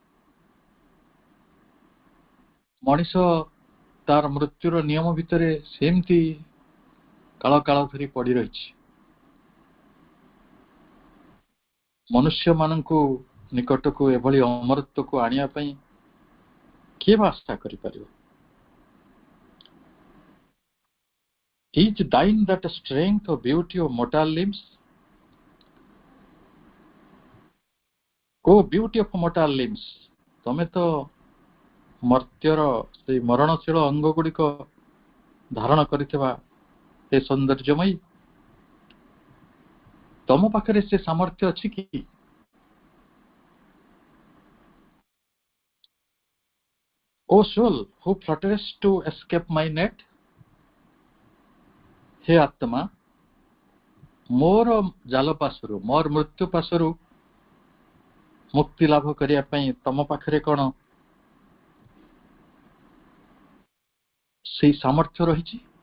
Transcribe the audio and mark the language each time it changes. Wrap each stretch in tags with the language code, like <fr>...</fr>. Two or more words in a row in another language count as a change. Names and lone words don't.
<or>ମଣିଷ ତାର ମୃତ୍ୟୁର ନିୟମ ଭିତରେ ସେମିତି କାଳ କାଳ ଧରି ପଡ଼ି ରହିଛି। ମନୁଷ୍ୟମାନଙ୍କୁ ନିକଟକୁ ଏଭଳି ଅମରତ୍ୱକୁ ଆଣିବା ପାଇଁ କିଏ ବା ଆଶା କରିପାରିବ?</or> <en>Is thine that strength or beauty of mortal limbs? O beauty of mortal limbs,</en> <or>ତମେ ତ ମର୍ତ୍ତ୍ୟର ସେଇ ମରଣଶୀଳ ଅଙ୍ଗ ଗୁଡ଼ିକ ଧାରଣ କରିଥିବା ସେ ସୌନ୍ଦର୍ଯ୍ୟମୟୀ, ତମ ପାଖରେ ସେ ସାମର୍ଥ୍ୟ ଅଛି କି?</or> <en>O soul who flutters to escape my net,</en> <or>ହେ ଆତ୍ମା, ମୋର ଜାଲ ପାଶରୁ, ମୋର ମୃତ୍ୟୁ ପାଶରୁ ମୁକ୍ତି ଲାଭ କରିବା ପାଇଁ ତମ ପାଖରେ କ'ଣ ସେଇ ସାମର୍ଥ୍ୟ ରହିଛି?</or>